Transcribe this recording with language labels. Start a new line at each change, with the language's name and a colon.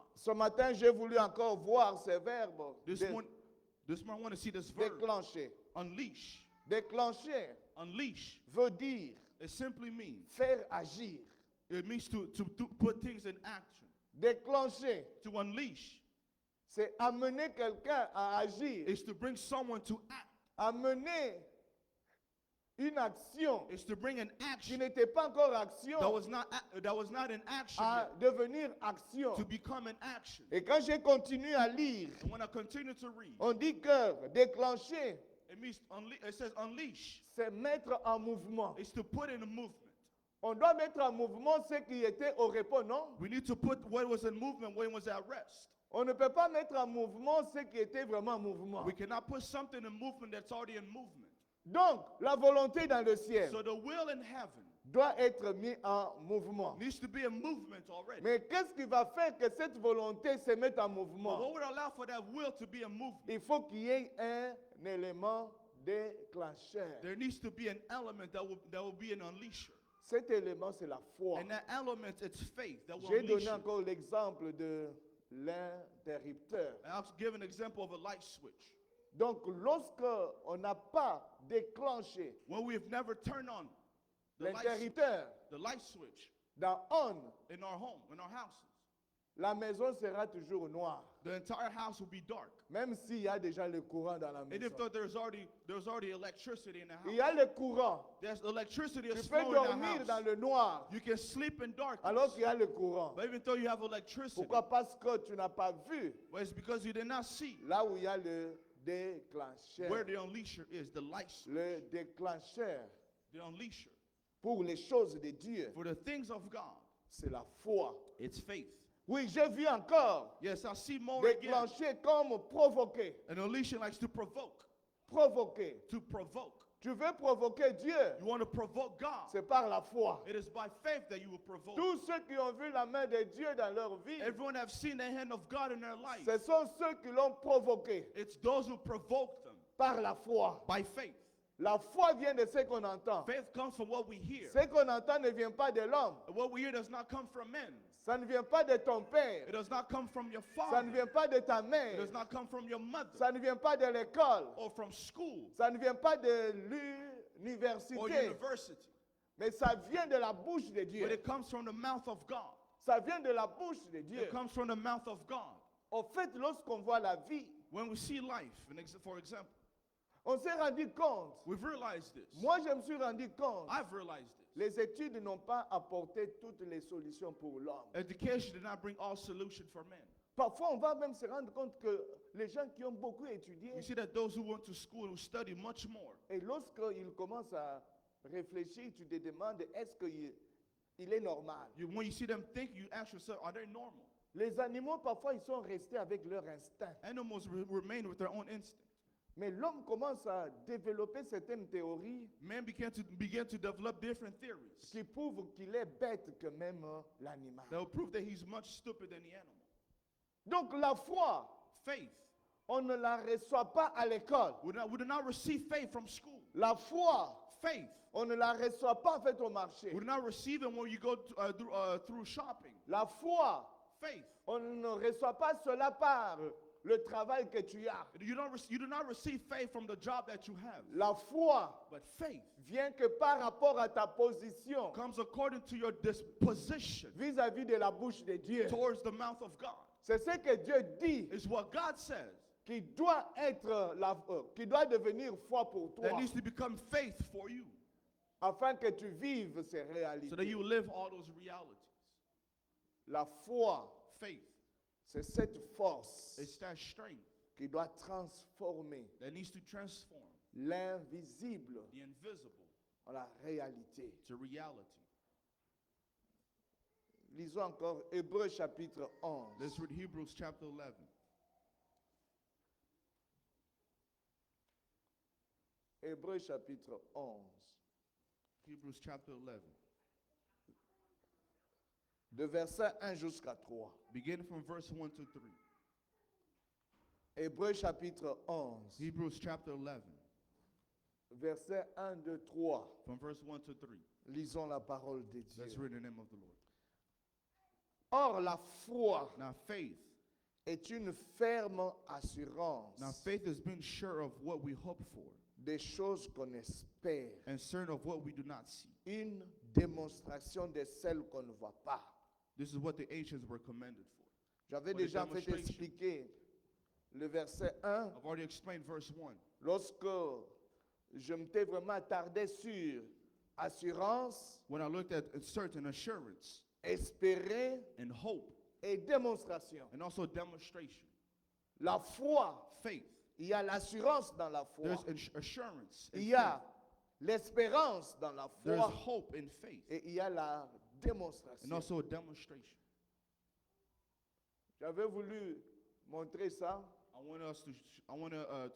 French: Ce matin, j'ai voulu encore voir ces verbes.
English: This morning I want to see this verb,
French: Déclencher.
English: unleash.
French: Déclencher
English: Unleash.
French: veut dire
English: It simply means,
French: faire agir.
English: it means to put things in action.
French: Déclencher,
English: To unleash
French: c'est amener quelqu'un à agir.
English: is to bring someone to act.
French: Amener une action
English: Is to bring an
French: qui
English: action
French: n'était pas encore action
English: that was not in action
French: à
English: yet,
French: devenir action.
English: to become an action.
French: Et quand j'ai continué à lire,
English: And when I continue to read,
French: on dit que déclencher,
English: it means it says unleash.
French: c'est mettre en mouvement.
English: It's to put in a movement.
French: On doit mettre en mouvement ce qui était au repos, non?
English: We need to put what was in movement when it was at rest.
French: On ne peut pas mettre en mouvement ce qui était vraiment en mouvement.
English: We cannot put something in movement that's already in movement.
French: Donc, la volonté dans le ciel
English: So the will in heaven
French: doit être mise en mouvement.
English: needs to be a movement already.
French: Mais qu'est-ce qui va faire que cette volonté se mette en
English: But
French: mouvement?
English: what would allow for that will to be a movement?
French: Il faut qu'il y ait un élément déclencheur.
English: There needs to be an element that will be an unleasher.
French: Cet élément, c'est la foi.
English: And that element, it's faith that will
French: J'ai
English: unleash it.
French: encore l'exemple de l'interrupteur.
English: And I'll give an example of a light switch.
French: Donc, lorsque on n'a pas déclenché
English: When we have never turned on the
French: l'interrupteur
English: light switch
French: dans on,
English: in our home, in our houses,
French: la maison sera toujours noire,
English: the entire house will be dark.
French: même s'il y a déjà le courant dans la
English: And if
French: maison.
English: there's already electricity in the
French: Il y
English: house,
French: a le courant.
English: there's electricity
French: Tu
English: is
French: peux
English: flowing in
French: dormir
English: the
French: dans
English: house.
French: le noir
English: You can sleep in darkness.
French: alors qu'il y a le courant.
English: But even though you have electricity,
French: Pourquoi? Parce que tu n'as pas vu
English: well, it's because you did not see
French: là où il y a le
English: where
French: déclencheur.
English: the unleasher is, the light switch,
French: Le déclencheur
English: the unleasher.
French: pour les choses de Dieu,
English: For the things of God,
French: c'est la foi.
English: it's faith.
French: Oui, j'ai vu encore
English: Yes, I see more again.
French: déclencher comme provoquer.
English: An unleasher likes to provoke.
French: Provoquer.
English: To provoke.
French: Tu veux provoquer Dieu,
English: You want to provoke God.
French: c'est par la foi.
English: It is by faith that you will provoke.
French: Tous ceux qui ont vu la main de Dieu dans leur vie,
English: Everyone have seen the hand of God in their life.
French: ce sont ceux qui l'ont provoqué
English: It's those who provoke them
French: par la foi.
English: by faith.
French: La foi vient de ce qu'on entend.
English: Faith comes from what we hear.
French: Ce qu'on entend ne vient pas de l'homme.
English: And what we hear does not come from men.
French: Ça ne vient pas de ton
English: It
French: père.
English: does not come from your
French: Ça ne
English: father.
French: vient pas de ta
English: It
French: mère.
English: does not come from your mother
French: Ça ne vient pas de l'école.
English: or from school
French: Ça ne vient pas de
English: or
French: l'université.
English: university.
French: Mais ça vient de la bouche de
English: But
French: Dieu.
English: it comes from the mouth of God.
French: Ça vient de la bouche de Dieu.
English: It comes from the mouth of God.
French: Au fait, lorsqu'on voit la vie,
English: When we see life, for example,
French: on s'est rendu compte.
English: we've realized this.
French: Moi, je me suis rendu compte.
English: I've realized this.
French: Les études n'ont pas apporté toutes les solutions pour l'homme.
English: Education did not bring all solutions for men.
French: Parfois, on va même se rendre compte que les gens qui ont beaucoup étudié,
English: You see that those who went to school who study much more,
French: et lorsqu'ils commencent à réfléchir, tu te demandes est-ce qu'ils il est normal.
English: When you see them think, you ask yourself, are they normal?
French: Les animaux, parfois, ils sont restés avec leur instinct.
English: Animals remain with their own instinct.
French: Mais l'homme commence à développer certaines théories
English: Man began to develop different theories
French: qui prouvent qu'il est bête que même l'animal.
English: that will prove that he's much stupider than the animal.
French: Donc la foi,
English: Faith.
French: on ne la reçoit pas à l'école.
English: We do not receive faith from school.
French: La foi,
English: Faith.
French: on ne la reçoit pas en fait au marché.
English: We do not receive it when you go through shopping.
French: La foi,
English: Faith.
French: on ne reçoit pas cela par le travail que tu as.
English: You do not receive faith from the job that you have.
French: La foi
English: But faith
French: vient que par rapport à ta position
English: comes according to your disposition
French: vis-à-vis de la bouche de Dieu.
English: towards the mouth of God.
French: C'est ce que Dieu dit
English: It's what God says
French: qui doit être qui doit devenir foi pour
English: that
French: toi
English: needs to become faith for you
French: afin que tu vives ces
English: so that
French: réalités.
English: you live all those realities.
French: La foi,
English: Faith
French: c'est cette force
English: is that strength
French: qui doit transformer
English: that needs to transform
French: l'invisible
English: the invisible
French: en la réalité.
English: to reality.
French: Lisons encore Hébreux chapitre 11.
English: Let's read Hebrews chapter 11.
French: Hébreux chapitre 11.
English: Hebrews chapter 11.
French: De verset 1 jusqu'à 3.
English: Beginning from verse 1 to 3.
French: Hébreux chapitre 11.
English: Hebrews chapter 11.
French: Verset 1, 2, 3.
English: From verse 1 to 3.
French: Lisons la parole de
English: Let's
French: Dieu.
English: read the name of the Lord.
French: Or, la foi
English: Now faith.
French: est une ferme assurance
English: Now faith is being sure of what we hope for
French: des choses qu'on espère,
English: and certain of what we do not see.
French: une démonstration de celles qu'on ne voit pas.
English: This is what the ancients were commended for.
French: J'avais
English: For the
French: déjà en fait
English: demonstration.
French: expliqué le verset 1
English: I've already explained verse 1.
French: lorsque je m'étais vraiment attardé sur assurance,
English: When I looked at certain assurance
French: espérer
English: and hope
French: et démonstration.
English: and also demonstration.
French: La foi,
English: Faith.
French: il y a l'assurance dans la foi.
English: There's assurance in
French: Il y a
English: faith.
French: l'espérance dans la
English: There's
French: foi
English: hope in faith
French: et il y a la
English: and
French: démonstration.
English: also a demonstration.
French: J'avais voulu montrer ça,
English: I want to